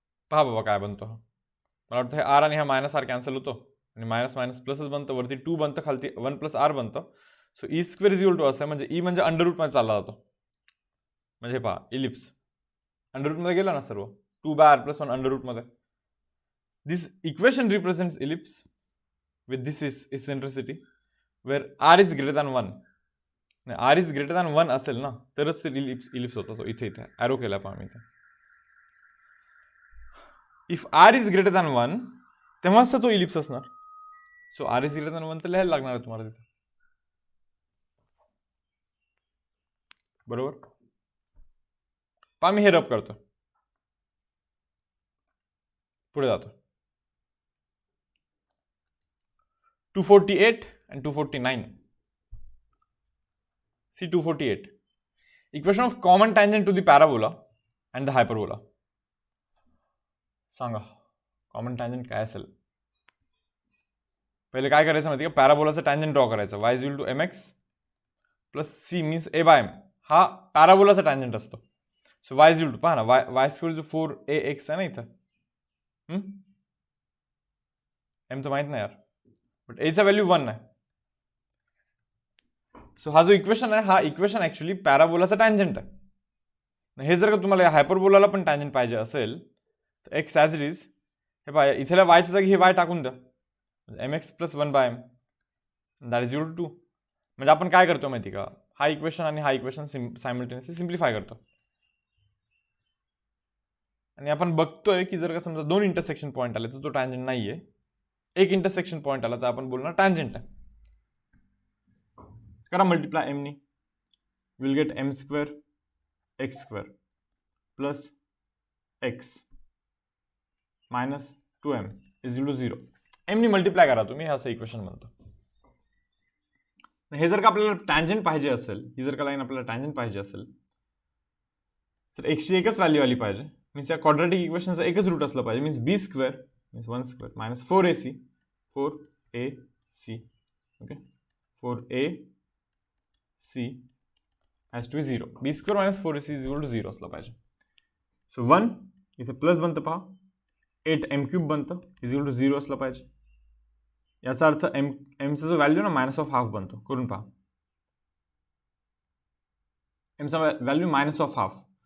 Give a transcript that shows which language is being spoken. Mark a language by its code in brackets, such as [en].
[mr] पहा बाबा काय बनतो. मला वाटतं हे आर आणि हा मायनस आर कॅन्सल होतो आणि मायनस मायनस प्लसच बनतं, वरती 2 बनतं, खालती 1 प्लस आर बनतं. [en] so e square is equal to [mr] असं म्हणजे ई म्हणजे अंडर रूटमध्ये चालला जातो. म्हणजे पहा इलिप्स अंडर रूटमध्ये गेला ना सर्व, 2 bye R plus 1 under रूटमध्ये. [en] This equation represents ellipse with this is eccentricity where r is greater than 1. r is greater than 1 [mr] असेल ना तरच ते इलिप्स होतो. तो इथे ॲरो केला पहा मी इथे. If [en] r is greater than 1 [mr] तेव्हाच तर तो इलिप्स असणार. So r is greater than 1 तर लिहायला लागणार आहे तुम्हाला तिथे. बरोबर. पहा मी हे रब करतो, पुढे जातो. [en] 248 and 249. See 248. Equation of common tangent to the parabola and the hyperbola. [mr] सांगा कॉमन टँजंट काय असेल? पहिले काय करायचं माहिती का? पॅराबोलाचं टँजंट ड्रॉ करायचं. [en] y is equal to mx plus c means a by m. [mr] हा पॅराबोलाचा टँजंट असतो. [en] so y is equal to [mr] पहा ना, y स्क्वेअर इज 4ax आहे ना इथं. m तर माहित नाही यार, बट एचा व्हॅल्यू 1 आहे. सो हा जो इक्वेशन आहे, हा इक्वेशन ऍक्च्युली पॅराबोलाचा टँजंट आहे. हे जर का तुम्हाला हायपरबोलाला पण टँजंट पाहिजे असेल तर एक्स ॲज इट इज हे पहा, इथल्या वायच्या जागी हे वाय टाकून द्या. [en] mx plus 1 by m that is equal to 2. [mr] म्हणजे आपण काय करतो माहिती का? हा इक्वेशन आणि हा इक्वेशन सायमल्टेनियसली सिम्प्लिफाय करतो. आणि आपण बघतोय की जर का समजा 2 इंटरसेक्शन पॉईंट आले तर तो टँजंट नाहीये. एक इंटरसेक्शन पॉईंट आला तर आपण बोलणार टँजंट आहे. करा मल्टिप्लाय m नी. [en] Will get m square x square plus x minus 2m is equal to 0. [mr] m नी मल्टिप्लाय करा तुम्ही, हे असं इक्वेशन म्हणतं. हे जर का आपल्याला टँजंट पाहिजे असेल, ही जर का लाईन आपल्याला टँजंट पाहिजे असेल तर एक्सची एकच व्हॅल्यू आली पाहिजे. मीन्स या क्वाड्रॅटिक इक्वेशनचं एकच रूट असलं पाहिजे. [en] Means b square means 1 square minus 4ac okay 4ac c has to be 0. B square minus 4ac is equal to 0 [mr] असलं पाहिजे. सो 1 इथे प्लस बनतं पहा, 8m³ बनतं इज इक्वल टू 0 असलं पाहिजे. याचा अर्थ एमचा जो व्हॅल्यू ना मायनस ऑफ हाफ बनतो. करून पहा, एमचा व्हॅल्यू मायनस ऑफ हाफ.